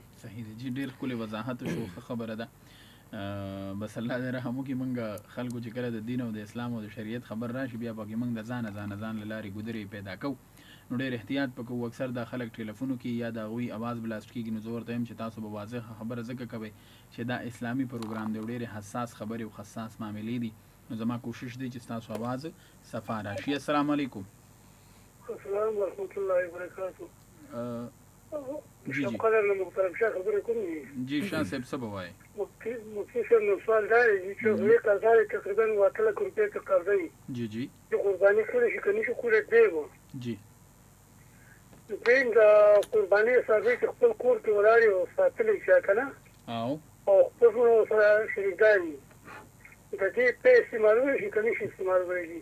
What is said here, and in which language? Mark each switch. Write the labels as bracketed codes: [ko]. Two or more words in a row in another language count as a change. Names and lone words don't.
[ps] صحیح دی جی، ډېر ښکلې وضاحت شو، خبره ده. بس الله دې رحم وکړي، موږ خلکو چې کله د دین او د اسلام او د شریعت خبر راشي، بیا پکې موږ د ځان له لارې ګودرې پیدا کوو، نو ډېر احتیاط پکو. اکثر دا خلک ټلیفونو کې یا د هغوی اواز بلاست کېږي، نو زه ورته یم چې تاسو به واضح خبره ځکه کوئ چې دا اسلامي پروګرام دی، ډېرې حساس خبرې او حساس معاملې دي، نو زما کوشش دی چې ستاسو اواز صفا راشي. [ar] السلام علیکم. السلام ورحمۃ اللہ وبرکاتہ. [ps] جی قدر نه محترم شاه خبرې کوم. جی شاه صاحب څه به وایي؟ مفتی صاحب نو سوال دا دی چې یو قرضدار تقریبا 8 لک روپۍ ته قرض دی. جی جی. چې قرباني کړی شي که نه شي کولی دی و. جی. دویم د قربانۍ څاروي چې خپل کور کې ولاړ وي او ساتلی شي که نه، او خپل سره شریکدار وي، د دې پې استعمالولی شي که نه شي استعمالولی شي؟